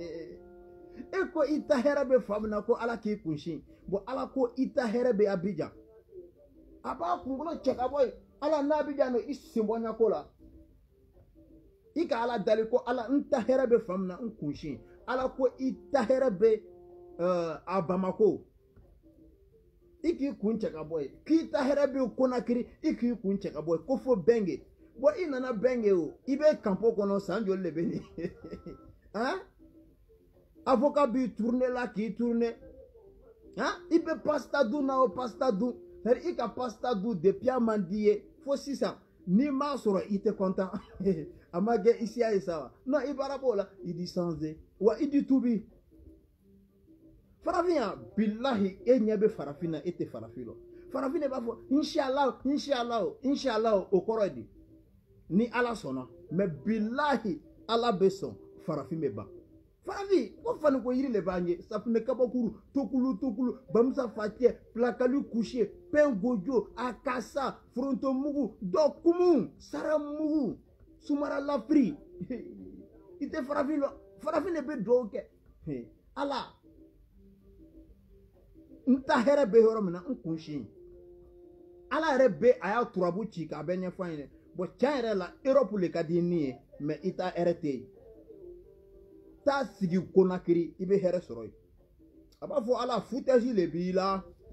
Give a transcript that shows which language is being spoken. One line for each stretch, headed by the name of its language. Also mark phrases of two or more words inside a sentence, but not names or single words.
Bambara: e ko i ta hɛrɛ bɛ fan min na ko Ala k'i kun si bon Ala ko i ta hɛrɛ bɛ Abidjan aba kunkolo cɛ ka bɔ yen ala n'a bɛ jan i sen bɔ ɲako la i ka ala dali ko ala n ta hɛrɛ bɛ fan min na n kunsin ala ko i ta hɛrɛ bɛ a Bamako i k'i kun cɛ ka bɔ yen k'i ta hɛrɛ bɛ Konakiri i k'i kun cɛ ka bɔ yen ko fo Bɛnge bon i nana Bɛnge o i bɛ kampo kɔnɔ san joli de bɛ nin hein avocat b'i tourner la k'i tourner hein i bɛ pasta dun na o pasta dun c'est i ka pasta dun depuis a man di ye fo sisan n'i m'a sɔrɔ i tɛ content a ma kɛ i siya ye sa wa non i baara b'o la i di sanze wa i di tubi farafin ya bilahi e ɲɛ bɛ farafin na e tɛ farafin lɔ farafin de b'a fɔ
Arabic: إن شاء الله إن شاء الله إن شاء الله
Bambara: o kɔrɔ ye di ni ala sɔnna mais bilahi ala bɛ sɔn farafin bɛ ban farafin ko fani ko yiri le b'an ye safunɛ kabakuru tokulu bamusa facɛ pilakali
French: couché pain
Bambara: gojo akasa foronto mugu dɔkumu saramugu sumara lafiri i tɛ farafin lɔ farafin de bɛ dugawu kɛ ala n ta hɛrɛ bɛ yɔrɔ min na n kun sin ala yɛrɛ bɛ a y'a turabu ci k'a bɛ ɲɛfɔ an ye bon tiɲɛ yɛrɛ la Europe le ka di ni ye mais i ta hɛrɛ tɛ yen taa sigi Konakiri i bɛ hɛrɛ sɔrɔ yen a b'a fɔ ala foutaise le b'i la